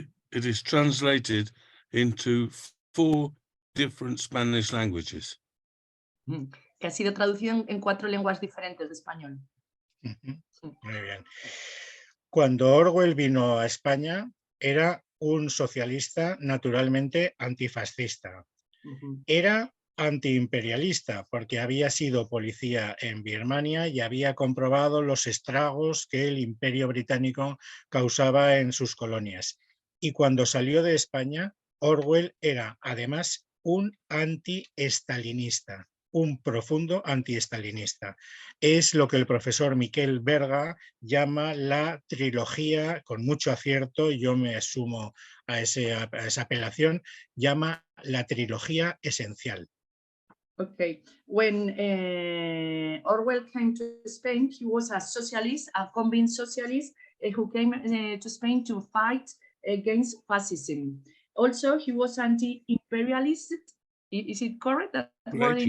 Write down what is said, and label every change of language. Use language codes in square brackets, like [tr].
[en] It is translated into 4 different Spanish languages. [es] Que ha sido traducido en 4 lenguas diferentes de español. Muy bien. Cuando Orwell vino a España, era un socialista naturalmente antifascista. Era antiimperialista porque había sido policía en Birmania y había comprobado los estragos que el Imperio Británico causaba en sus colonias. Y cuando salió de España, Orwell era además un anti-estalinista, un profundo anti-estalinista. Es lo que el profesor Miquel Berga llama la trilogía, con mucho acierto, yo me sumo a esa apelación, llama la trilogía esencial. [en] Okay, when Orwell came to Spain, he was a socialist, a convinced socialist who came to Spain to fight against fascism. Also, he was anti-imperialist. Is it correct? That word in